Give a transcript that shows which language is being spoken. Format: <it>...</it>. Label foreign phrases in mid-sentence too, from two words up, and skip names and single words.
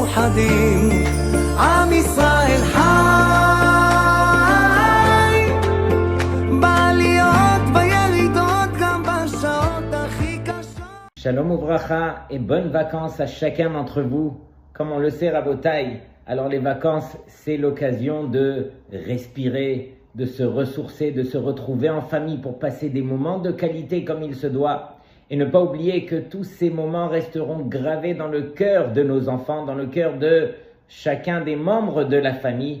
<he>מאוחדים, עם ישראל חי, בעליות בירידות גם בשעות הכי קשות. שלום וברכה</he> <fr>et bonnes vacances à chacun d'entre vous. Comme on le sait, Rabotai, alors les vacances, c'est l'occasion de respirer, de se ressourcer, de se retrouver en famille pour passer des moments de qualité comme il se doit. Et ne pas oublier que tous ces moments resteront gravés dans le cœur de nos enfants, dans le cœur de chacun des membres de la famille.</fr>